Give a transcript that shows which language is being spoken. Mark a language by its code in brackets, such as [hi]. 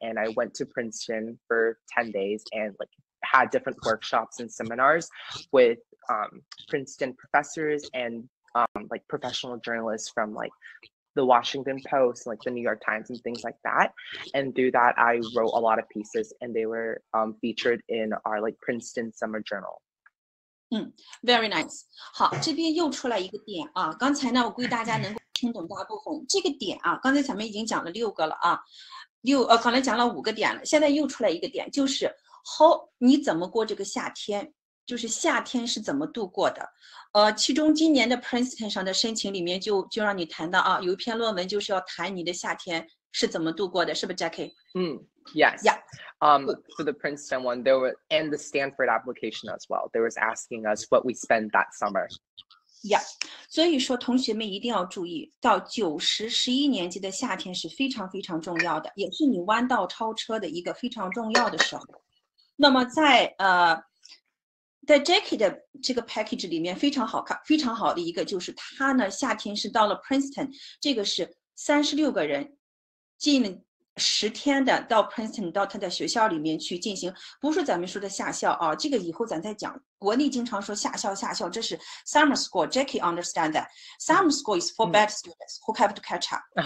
[en] And I went to Princeton for 10 days and like had different workshops and seminars with Princeton professors and like professional journalists from like the Washington Post, like the New York Times and things like that. And through that, I wrote a lot of pieces, and they were featured in our like Princeton Summer Journal. Very nice. [zh] 好，这边又出来一个点啊。刚才呢，我估计大家能够听懂大部分。这个点啊，刚才咱们已经讲了6个了啊，刚才讲了5个点了，现在又出来一个点，就是你怎么过这个夏天，就是夏天是怎么度过的。其中今年的 Princeton 上的申请里面就让你谈到啊，有一篇论文就是要谈你的夏天是怎么度过的，是不是 Jacky？ [en] Yes. Yeah. For the Princeton one, there were, and the Stanford application as well, there was asking us what we spent that summer. Yeah. [zh] 所以说同学们一定要注意，到9、10、11年级的夏天是非常非常重要的，也是你弯道超车的一个非常重要的时候。那么在Jacky 的这个 package 里面非常好看，非常好的一个就是他呢夏天是到了 Princeton， 这个是36个人进了10天的到 Princeton 到他的学校里面去进行，不是咱们说的夏校啊，这个以后咱再讲。国内经常说夏校，这是 summer school. [en] Jacky understand that summer school is for bad students who have to catch up.